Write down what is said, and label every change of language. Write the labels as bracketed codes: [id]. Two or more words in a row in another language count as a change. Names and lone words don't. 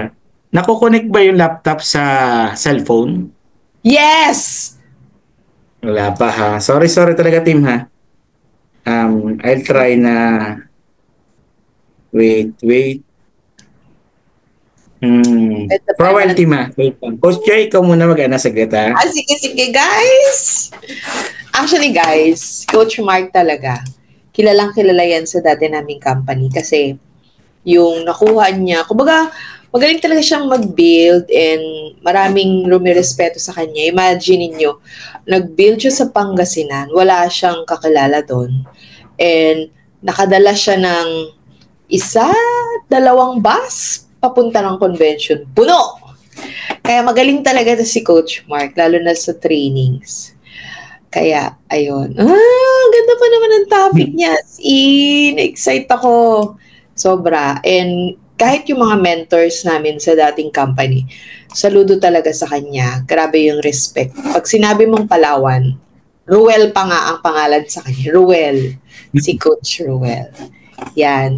[tl] Nakukonek ba yung laptop sa cellphone? [en] Yes! [tl] Wala pa ha. [en] Sorry, sorry [tl] talaga team ha. [en] I'll try na wait. [tl] Ito [en] For [tl] pa [en] a while [tl] naman. team ha. Wait lang. Coach Joy, ikaw muna mag-ana saglit ha. Sige, guys! [en] Actually, guys, Coach Mark talaga. [tl] Kilalang kilala yan sa dati naming company kasi yung nakuha niya, kumbaga, magaling talaga siyang mag-build and maraming rumirespeto sa kanya. Imagine niyo nag-build siya sa Pangasinan, wala siyang kakilala doon. And nakadala siya ng isa, dalawang bus papunta ng convention. Puno! Kaya magaling talaga to si Coach Mark, lalo na sa trainings. Kaya, ayun. Ganda pa naman ang topic niya. [en] As in, [tl] excite ako. Sobra. And kahit yung mga mentors namin sa dating company, saludo talaga sa kanya. Grabe yung respect. Pag sinabi mong Palawan, Ruel pa nga ang pangalan sa kanya. Ruel. Si Coach Ruel. Yan.